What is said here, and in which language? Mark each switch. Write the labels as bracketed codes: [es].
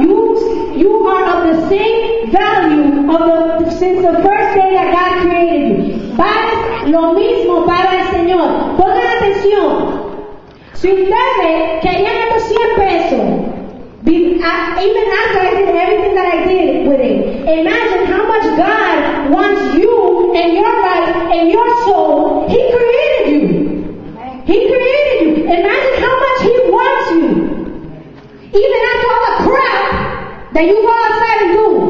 [en] You are of the same value since the first day that God created you. [es] Vales lo mismo para el Señor. Pongan atención. Si ustedes querían estos 100 pesos, [en] even after I did everything that I did with it, imagine how much God wants you and your life and your soul. He created you. He created you. Imagine how much He wants you. Even after all the crap that you go outside and do.